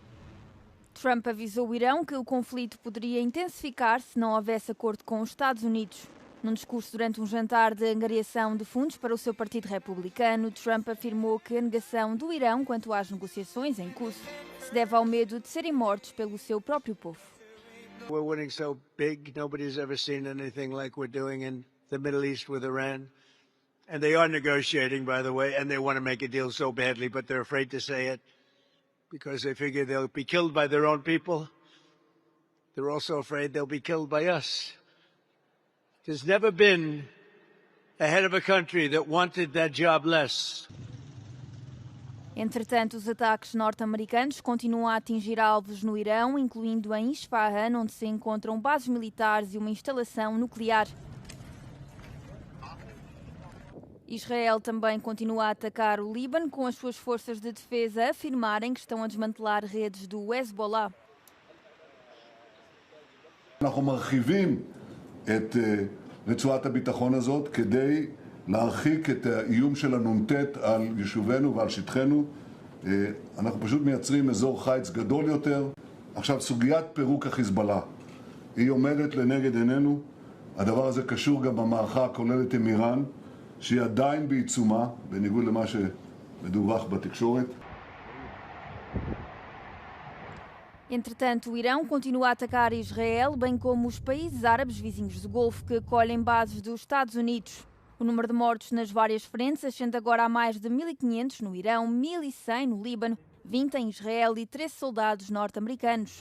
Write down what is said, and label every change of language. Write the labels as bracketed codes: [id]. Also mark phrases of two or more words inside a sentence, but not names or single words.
[pt] Trump avisou o Irão que o conflito poderia intensificar se não houvesse acordo com os Estados Unidos. Num discurso durante um jantar de angariação de fundos para o seu partido republicano, Trump afirmou que a negação do Irão quanto às negociações em curso se deve ao medo de serem mortos pelo seu próprio povo. [en] We're winning so big, nobody's ever seen anything like we're doing in the Middle East with Iran. And they are negotiating, by the way, and they want to make a deal so badly, but they're afraid to say it because they figure they'll be killed by their own people. They're also afraid they'll be killed by us. There's never been a head of a country that wanted that job less. [pt] Entretanto, os ataques norte-americanos continuam a atingir alvos no Irão, incluindo em Isfahan, onde se encontram bases militares e uma instalação nuclear. Israel também continua a atacar o Líbano, com as suas forças de defesa a afirmarem que estão a desmantelar redes do Hezbollah. [he] אנחנו מרחיבים את רצועת הביטחון הזאת כדי להרחיק את האיום של הנ"ט על יישובינו ועל שטחנו. אנחנו פשוט מייצרים אזור חיץ גדול יותר. עכשיו, סוגיית פירוק החיזבאללה היא עומדת לנגד עינינו. הדבר הזה קשור גם במערכה הכוללת עם איראן, שהיא עדיין בעיצומה, בניגוד למה שמדווח בתקשורת. [pt] Entretanto, o Irão continua a atacar Israel, bem como os países árabes vizinhos do Golfo que acolhem bases dos Estados Unidos. O número de mortos nas várias frentes ascende agora a mais de 1.500 no Irão, 1.100 no Líbano, 20 em Israel e 13 soldados norte-americanos.